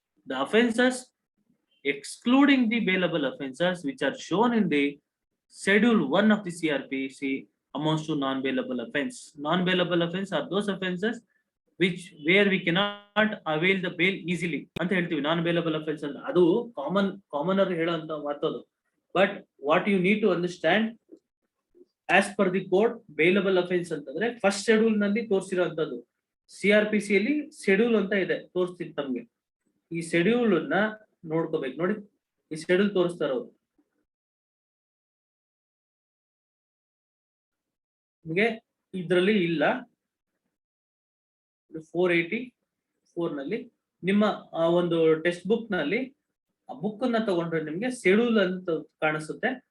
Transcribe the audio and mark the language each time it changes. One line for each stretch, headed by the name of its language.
English: The offenses excluding the bailable offenses which are shown in the schedule 1 of the CrPC amounts to non-bailable offense. Non-bailable offense are those offenses where we cannot avail the bail easily
Kannada: ಅಂತ ಹೇಳ್ತೀವಿ. Non-bailable offense ಅಂದ್ರೆ ಅದು ಕಾಮನರ್ ಹೇಳೋಂತ ಮಾತದು.
English: But what you need to understand, as per the code, bailable offense
Kannada: ಅಂತಂದ್ರೆ first schedule ನಲ್ಲಿ ತೋರಿಸಿರುವಂತದ್ದು. CrPC ಯಲ್ಲಿ schedule ಅಂತ ಇದೆ, ತೋರಿಸ್ತೀನಿ ತಮ್ಗೆ. ಈ ಶೆಡ್ಯೂಲ್ ಅನ್ನ ನೋಡ್ಕೋಬೇಕು. ನೋಡಿ, ಈ ಶೆಡ್ಯೂಲ್ ತೋರಿಸ್ತಾರ ಅವರು ನಿಮಗೆ. ಇದ್ರಲ್ಲಿ ಇಲ್ಲ, 484 ನಲ್ಲಿ ನಿಮ್ಮ ಒಂದು ಟೆಕ್ಸ್ಟ್ ಬುಕ್ ನಲ್ಲಿ ಆ ಬುಕ್ ಅನ್ನ ತಗೊಂಡ್ರೆ ನಿಮ್ಗೆ ಶೆಡ್ಯೂಲ್ ಅಂತ ಕಾಣಿಸುತ್ತೆ.